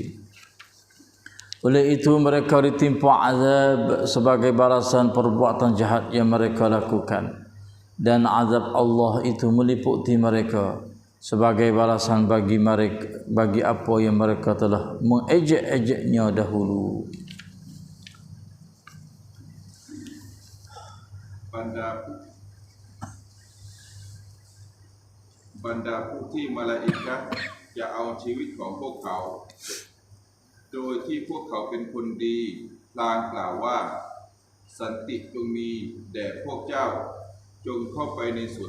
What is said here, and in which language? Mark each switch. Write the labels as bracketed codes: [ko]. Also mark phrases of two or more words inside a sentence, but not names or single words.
[ms] Oleh itu mereka ditimpa azab sebagai balasan perbuatan jahat yang mereka lakukan, dan azab Allah itu meliputi mereka sebagai balasan bagi apa yang mereka telah mengejek-ejeknya dahulu. [th] บรรดาผู้ที่มาลาอิกะห์จะเอาชีวิตของพวกเขาโดยที่พวกเขาเป็นคนดีพลางกล่าวว่าสันติจงมีแด่พวกเจ้าจงเข้าไปในสวน